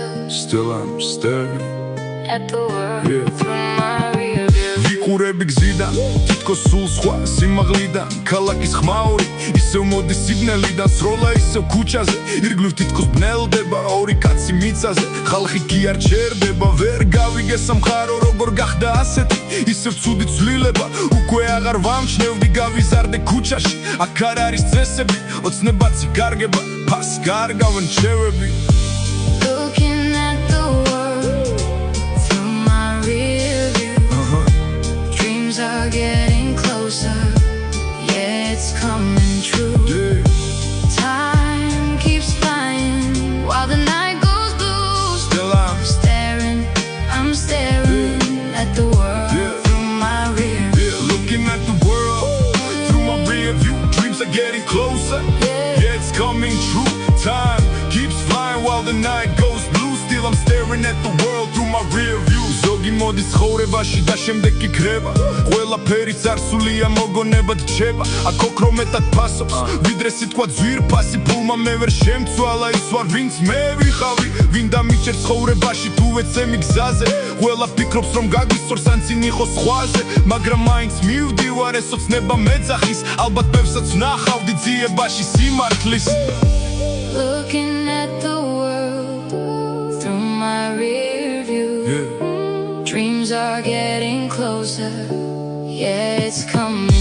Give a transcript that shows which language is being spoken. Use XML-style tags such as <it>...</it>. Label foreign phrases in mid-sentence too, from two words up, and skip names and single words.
<en>Still I'm staring at the world Yeah. through my rear view.</en> <ka>ვიყურები გზიდან, თითქოს სულ სხვა სიმაღლიდან ქალაქის ხმაური, ისევ მოდის სიგნალიდან სროლა ისევ ქუჩაზე ირგვლივ თითქოს ბნელდება ორი კაცი მიწაზე ხალხი კი არ ჩერდება ვერ გავიგე სამყარო როგორ გახდა ასეთი ისევ ცუდი ცვლილება უკვე აღარ ვამჩნევდი გავიზარდე ქუჩაში აქ არ არის წესები ოცნებაც იგარგება ფას გარგავენ ჩევები</ka> <en>Looking at the world through my rear view. Dreams are getting closer, yeah, it's coming true. Yeah. Time keeps flying while the night goes blue. Still I'm staring at the world Yeah. through my rear view. Looking at the world through my rear view Dreams are getting closer Yeah, it's coming true Time keeps flying while the night goes blue Still I'm staring at the world through my rear view</en> <ka>ზოგი მოდის ცხოვრებაში და შემდეგ კი ქრება ყველაფერი წარსულია მოგონებად რჩება აქ ოქრომეტად ფასობს ვიდრე სიტყვა ძვირფასი ფულმა მე ვერ შემცვალა ის ვარ ვინც მე ვიყავი ვინ დამიჭერ ცხოვრებაში თუ ეცემი გზაზე ყველა ფიქრობს რომ გაგვისწორს ან წინ იყოს სხვაზე მაგრამ მაინც მივდივარ ეს ოცნება მეძახის ალბათ ბევრსაც ვნახავდი ძიებაში სიმართლის</ka> <en>Looking at the world through my rear view. Dreams are getting closer, yeah, it's coming.</en>